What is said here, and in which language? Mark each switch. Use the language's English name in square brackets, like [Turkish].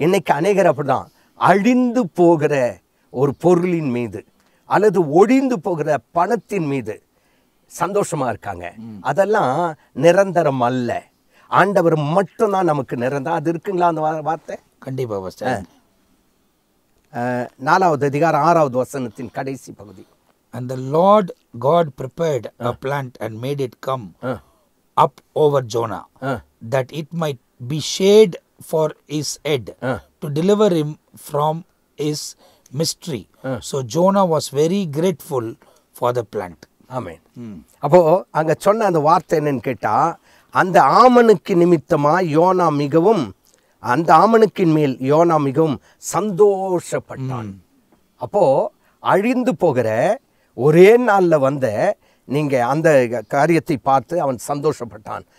[Tamil] இன்னைக்கு அநேகர் அப்படிதான் அழிந்து போகிற ஒரு பொருளின் மீது அல்லது ஒழிந்து போகிற பணத்தின் மீது சந்தோஷமா இருக்காங்க. அதெல்லாம் நிரந்தரம் அல்ல. ஆண்டவர் மட்டும்தான் நமக்கு நிரந்தரம். அது இருக்குங்களா அந்த வார்த்தை? கண்டிப்பா பாஸ்டர். 4வது அதிகாரம் 6வது வசனத்தின் கடைசி பகுதி. [English] And the Lord God prepared a plant and made it come up over Jonah, that it might be shade for his head, to deliver him from his mystery. So Jonah was very grateful for the plant. [Tamil] ஆமென். அப்போ அங்க சொன்ன அந்த வார்த்தை என்னன்னு கேட்டா, அந்த ஆமனுக்கு நிமித்தமா YONO மிகவும், அந்த ஆமனுக்கின் மேல் யோனா மிகவும் சந்தோஷப்பட்டான். அப்போ அழிந்து போகிற ஒரே நாள்ல வந்த நீங்க அந்த காரியத்தை பார்த்து அவன் சந்தோஷப்பட்டான்.